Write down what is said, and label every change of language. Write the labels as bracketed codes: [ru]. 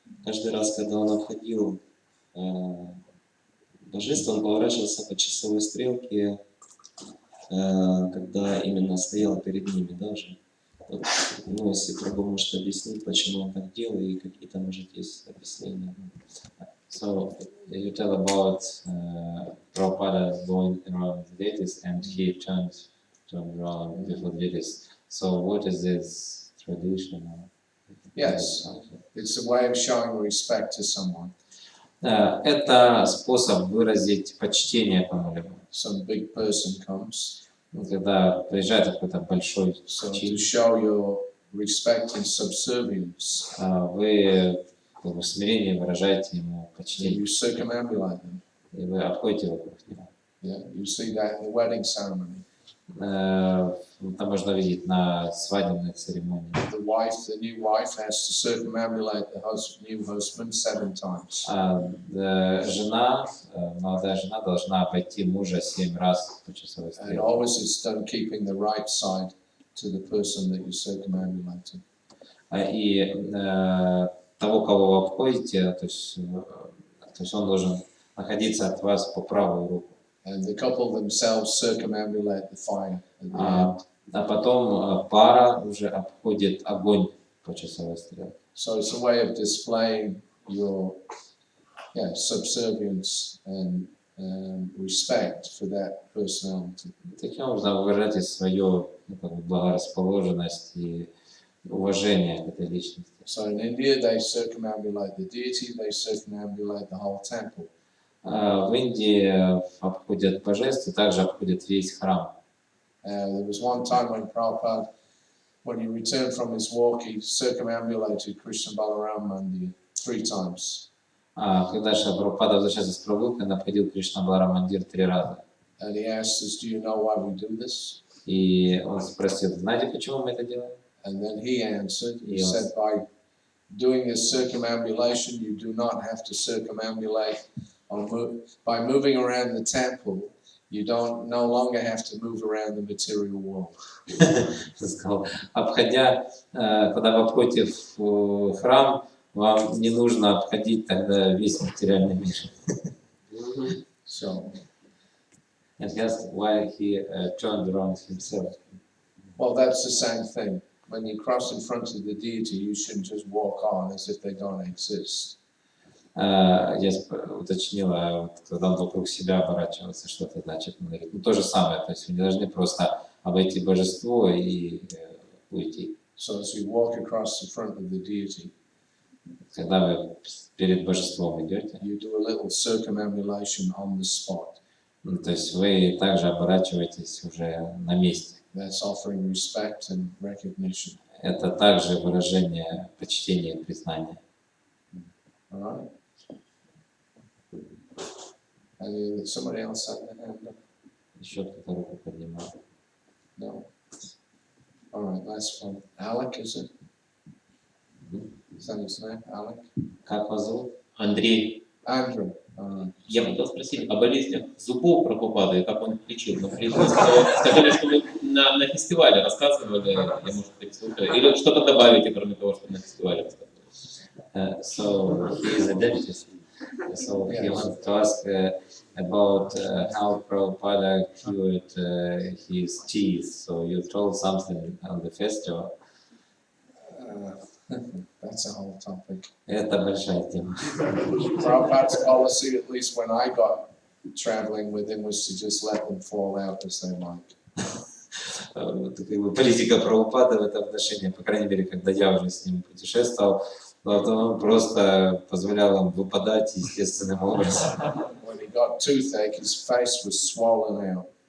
[ru] Каждый раз, когда он обходил божество, он поворачивался по часовой стрелке, когда именно стоял перед ними, да, уже. Вот, если Прабху может объяснить, почему он так делал, и какие-то, может, есть объяснения. [en] So you tell about Prabhupada going around the deities and he turned around before the deities. So what is this tradition? Yes, it's a way of showing respect to someone. [ru] Это способ выразить почтение кому-либо. [en] Some big person comes, [ru] Когда приезжает какой-то большой [en] so to [ru] чин, [en] show your respect and subservience, [ru] вы в смирении выражаете ему [en] you [ru] почтение, [en] circumambulate them. [ru] и вы обходите вокруг него. [en] Yeah, you see that in the wedding ceremony. [ru] Это можно видеть на свадебных церемониях. [en] The new wife has to circumambulate the new husband 7 times. [ru] Жена, молодая жена должна обойти мужа 7 раз по часовой [en] And [ru] стрелке. [en] always it's done keeping the right side to the person that you're circumambulating. [ru] И того, кого вы обходите, то есть он должен находиться от вас по правую руку. [en] And the couple themselves circumambulate the fire at the end. [ru] А потом пара уже обходит огонь по часовой стрелке. [en] So it's a way of displaying your subservience and respect for that personality. [ru] Таким образом вы выражаете свою благорасположенность и уважение к этой личности. [en] So in India they circumambulate the deity, they circumambulate the whole temple. [ru] В Индии обходят божеств и также обходят весь храм. [en] There was one time when Prabhupada, when he returned from his walk, he circumambulated Krishna Balaram Mandir 3 times. [ru] Когда Прабхупада возвращался с прогулки, он обходил Кришна Баларам Мандир 3 раза. [en] And he asked us, do you know why we do this? [ru] И он спросил, знаете, почему мы это делаем? [en] And then he answered, he said, by doing this circumambulation, you do not have to circumambulate, by moving around the temple, you no longer have to move around the material world. [ru] Сказал, обходя, когда вы обходите в храм, вам не нужно обходить тогда весь материальный мир. [en] So, And that's why he turned around himself. well, that's the same thing. When you cross in front of the deity, you shouldn't just walk on as if they don't exist. [ru] Я уточнила, когда он вокруг себя оборачивается, что это значит. Он говорит, то же самое, то есть вы не должны просто обойти божество и уйти. [en] So as you walk across the front of the deity, [ru] Когда вы перед божеством идете, [en] you do a little circumambulation on the spot. [ru] То есть вы также оборачиваетесь уже на месте. [en] That's offering respect and recognition. [ru] Это также выражение почтения и признания. [en] All right? Somebody else had their hand up? [ru] Еще кто-то руку поднимал. [en] No? All right, last one. Alec, is it? Is that his name? Alec? [ru] Как вас зовут? Андрей, [en] Andrew. [ru] я хотел спросить о болезнях зубов Прабхупады, как он их лечил. Но сказали, что вы на фестивале рассказывали, я, может, так слушаю, или что-то добавите, кроме того, что на фестивале рассказывали. [en] So he is a dentist. So he wanted to ask about how Prabhupada cured his teeth. So you told something on the festival. That's a whole topic. [ru] Это большая тема. [en] Prabhupada's policy, at least when I got traveling with him, was to just let them fall out as they like. [ru] Политика Прабхупады в этом отношении, по крайней мере, когда я уже с ним путешествовал, он просто позволял им выпадать естественным образом. [en] When he got toothache, his face was swollen out.